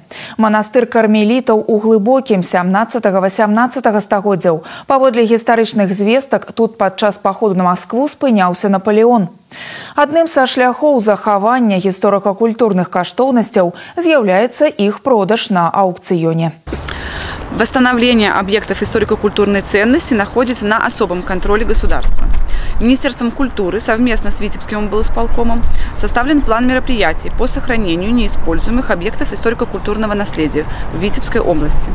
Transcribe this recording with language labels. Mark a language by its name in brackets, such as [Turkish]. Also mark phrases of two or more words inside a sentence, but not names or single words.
[Belarusian] Манастыр кармелітаў у глыбокім 17-18 стагоддзяў. Паводле гістарычных звестак, тут падчас паходу на Маскву спыняўся Наполеон. Адным са шляхоў захавання гісторыка-культурных каштоўнасцяў з'яўляецца іх продаж на аукцыёне. [Russian] Восстановление объектов историко-культурной ценности находится на особом контроле государства. Министерством культуры совместно с Витебским облсполкомом составлен план мероприятий по сохранению неиспользуемых объектов историко-культурного наследия в Витебской области.